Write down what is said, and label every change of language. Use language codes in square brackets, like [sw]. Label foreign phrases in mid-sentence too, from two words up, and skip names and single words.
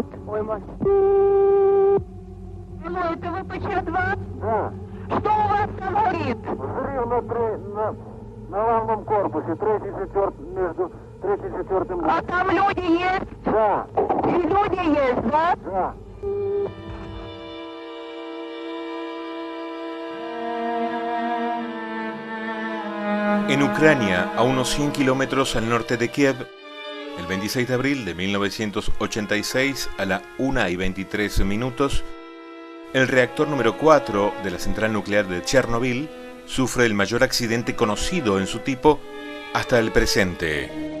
[ru] Ой, мать. Алло, это ВПЧ-2? Да. Что у вас там горит? Взрыв на главном корпусе, между 3 и 4. А там люди есть? Да. И люди есть, да? Да. [es] En Ucrania, a unos 100 kilómetros al norte de Kiev, el 26 de abril de 1986, a la 1:23, el reactor número 4 de la central nuclear de Chernobyl sufre el mayor accidente conocido en su tipo hasta el presente.